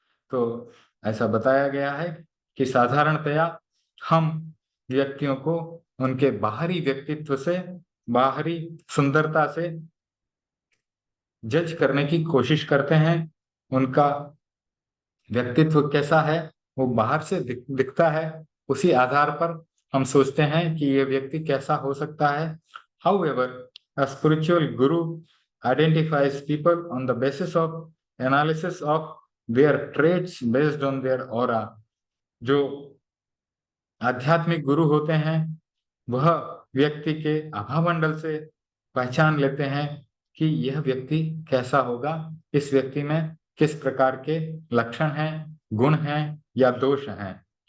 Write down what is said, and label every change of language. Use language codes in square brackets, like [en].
[hi] तो ऐसा बताया गया है कि साधारणतया हम व्यक्तियों को उनके बाहरी व्यक्तित्व से, बाहरी सुंदरता से जज करने की कोशिश करते हैं। उनका व्यक्तित्व कैसा है वो बाहर से दिखता है, उसी आधार पर हम सोचते हैं कि ये व्यक्ति कैसा हो सकता है। [en] However, a spiritual guru identifies people on the basis of analysis of their traits based on their aura। [hi] जो आध्यात्मिक गुरु होते हैं वह व्यक्ति के आभामंडल से पहचान लेते हैं कि यह व्यक्ति कैसा होगा, इस व्यक्ति में किस प्रकार के लक्षण हैं, गुण हैं या दोष हैं।